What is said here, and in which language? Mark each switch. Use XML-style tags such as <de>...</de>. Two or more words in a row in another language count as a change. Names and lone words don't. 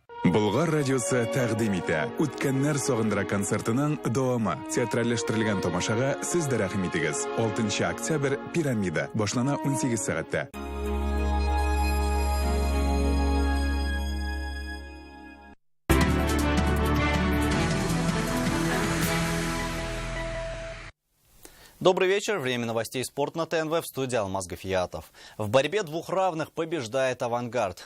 <tt>Болгар радиосы тәкъдим итә. Үткәннәр сагындыра концертының дәвамы. Театральләштерелгән тамашага сез дә рәхим итегез. 6 октябрь Пирамида. Башлана 18 сәгатьтә.</tt> <ru>Добрый вечер. Время новостей «Спорт» на ТНВ, в студии Алмаз Гафиятов. В борьбе двух равных побеждает «Авангард».</ru>